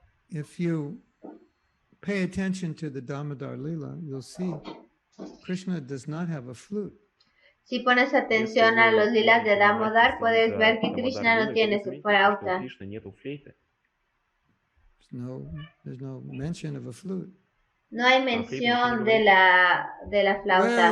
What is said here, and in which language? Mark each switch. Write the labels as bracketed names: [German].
[English] If you pay attention to the Damodar Lila, you'll see Krishna does not have a flute. [Spanish] Si pones atención a los lilas de Damodar, puedes ver que Krishna no tiene su flauta. [English] There's no mention of a flute. [Spanish] No hay mención de la flauta.